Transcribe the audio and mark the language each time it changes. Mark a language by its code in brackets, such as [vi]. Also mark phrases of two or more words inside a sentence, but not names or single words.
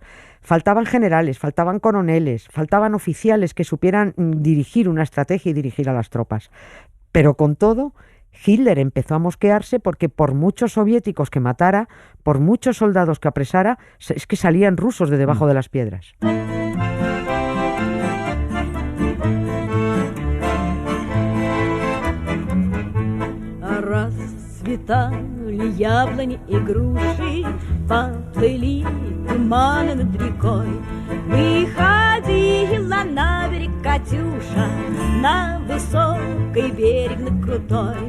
[es] Faltaban generales, faltaban coroneles, faltaban oficiales que supieran dirigir una estrategia y dirigir a las tropas. Pero con todo, Hitler empezó a mosquearse porque por muchos soviéticos que matara, por muchos soldados que apresara, es que salían rusos de debajo de las piedras. [ru] Расцветали яблони и груши, поплыли туманы над рекой. Выходила на берег Катюша, на высокий берег, на крутой.